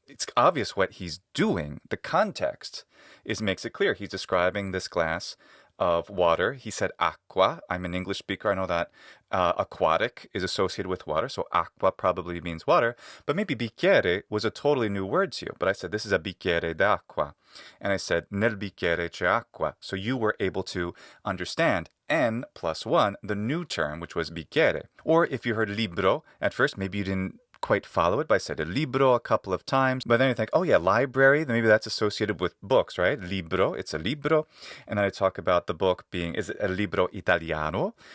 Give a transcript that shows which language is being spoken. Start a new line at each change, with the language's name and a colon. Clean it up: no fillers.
English: It's obvious what he's doing. The context makes it clear. He's describing this glass of water. He said aqua. I'm an English speaker. I know that aquatic is associated with water, so aqua probably means water. But maybe bicchiere was a totally new word to you. But I said, this is a
Italian: bicchiere d'acqua.
English: And I said,
Italian: nel bicchiere c'è acqua.
English: So you were able to understand N+1, the new term, which was bicchiere. Or if you heard libro at first, maybe you didn't quite follow it, but I said a libro a couple of times. But then you think, oh yeah, library, maybe that's associated with books, right? Libro, it's a libro. And then I talk about the book being, is it a
Italian: libro italiano?